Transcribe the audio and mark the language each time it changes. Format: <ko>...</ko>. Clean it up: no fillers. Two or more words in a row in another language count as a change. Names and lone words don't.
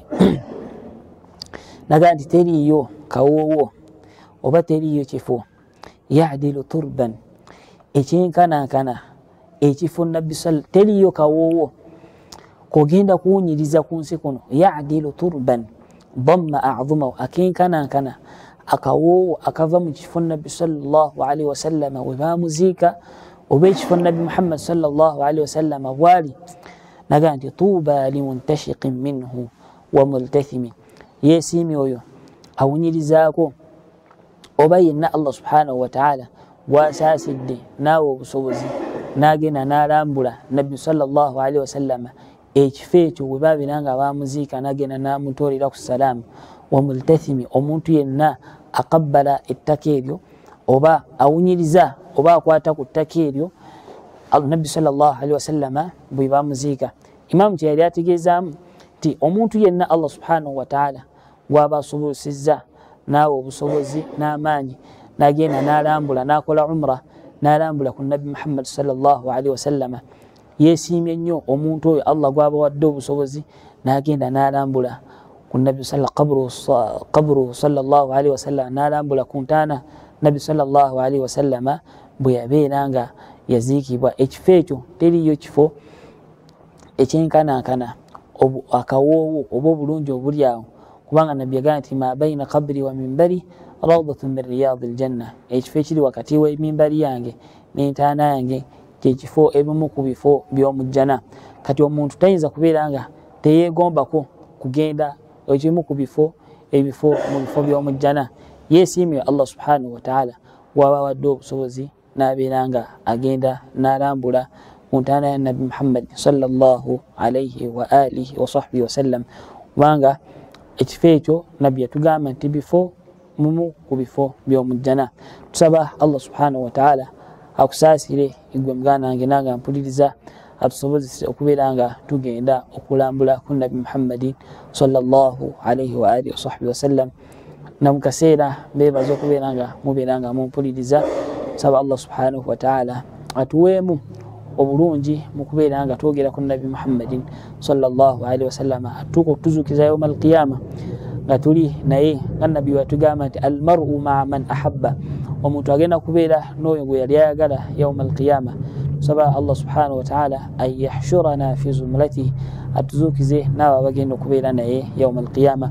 <lg>Naga nti teriiyo kawoowo oba teriiyo kifo</lg> <ar>ya'dilu turban</ar> <lg>ekyenkanankana ekifo nabbi teriiyo kawoowo kogenda kuwunyiriza ku nsi kuno.</lg> <ar>Ya'dilu turban damma a'zamahu,</ar> <lg>akenkanankana akawoowo akava mu kifo nabbi</lg> <ar>sallallahu alaihi wasallama</ar> <lg>we baamuziika oba ekifo nabbi Muhammad</lg> <ar>sallallahu alaihi wasallama</ar> <lg>bwali. Naga nti</lg> <ar>tuuba limuntashiqin minhu wa multathimi,</ar> <lg>yeesiimi oyo awunyirizaako oba yenna</lg> <ar>Allah subhanahu wa ta'ala</ar> <lg>bw'asaasidde naawe obusobozi n'agenda n'alambula nabbi</lg> <ar>sallallahu alaihi wasallama</ar> <lg>ekifo ekyo bwe baabira nga baamuziika n'agenda n'amutoolera ku salaamu.</lg> <ar>Wa multathimi,</ar> <lg>omuntu yenna akabbala ettaka eryo oba awunyiriza oba akwata ku ttaka eryo nabbi</lg> <ar>sallallahu alaihi wasallama</ar> <lg>bwe baamuziika. Imaamu kye yali ategeezaamu nti omuntu yenna</lg> <ar>Allah subhanahu wa ta'ala</ar> <lg>bw'aba asobozesezza naawe obusobozi n'amaanyi n'agenda n'alambula n'akola umra n'alambula ku nabbi Muhammad</lg> <ar>sallallahu alaihi wasallama,</ar> <lg>yeesiimye nnyo omuntu oyo Allah gw'abawadde obusobozi n'agenda n'alambula ku nabbi</lg> <ar>qabru sallallahu alaihi wasallama,</ar> <lg>n'alambula ku ntaana nabbi</lg> <ar>sallallahu alaihi wasallama</ar> <lg>bwe yabeera nga yaziikibwa. Ekifo ekyo teriiyo kifo ekyenkanankana akawoowo oba obulungi obuli awo, kubanga nabbi yagamba nti</lg> <ar>ma baina qabri wa mimbari rawdatun min riyadil janna,</ar> <lg>ekifo ekiri wakati w'emimbari yange n'entaana yange kyekifo ebimu ku bifo by'omujjana. Kati omuntu tayinza kubeera nga teyeegombako kugenda ekimu ku bifo mu bifo by'omujjana. Yeesiimye</lg> <ar>Allah subhanahu wa ta'ala</ar> <lg>waba wadde obusobozi n'abeera nga agenda n'alambula muntana ya nabi Muhammad</lg> <ar>sallallahu alayhi wa alihi wa sahbihi wa sallam</ar> <lg>wanga ekifeekyo nabbi yatugamba nti bifo mumu ku bifo by'omujjana. Tusaba</lg> <ar>Allah subhanahu wa ta'ala</ar> <lg>akusaasire igwe muganda wange nange mpuliriza atusobozese okubeera nga tugenda okulambula ku nabi Muhammadin</lg> <ar>sallallahu alayhi wa alihi wa sahbihi wa sallam.</ar> <lg>Na mu kaseera mbeebaza okubeera nga mubeera nga mumpuliriza. Tusaba</lg> <ar>Allah subhanahu wa ta'ala</ar> <lg>atuweemu obulungi mu kubeera nga twogera ku nabi Muhammadin</lg> <ar>sallallahu alayhi wa sallam</ar> <lg>atuuka okutuzuukiza</lg> <ar>yawma al-qiyama</ar> <lg>nga tuli naye nga nabbi watugamba nti</lg> <ar>almar'u ma'a man ahabba,</ar> <lg>omuntu agenda kubeera n'oyo gwe yali ayagala</lg> <ar>yawma al-qiyama.</ar> <lg>Tusaba</lg> <ar>Allah subhanahu wa ta'ala an yahshurana fi zumratihi,</ar> <lg>atuzuukize n'abo abagenda okubeera naye</lg> <ar>yawma al-qiyama.</ar>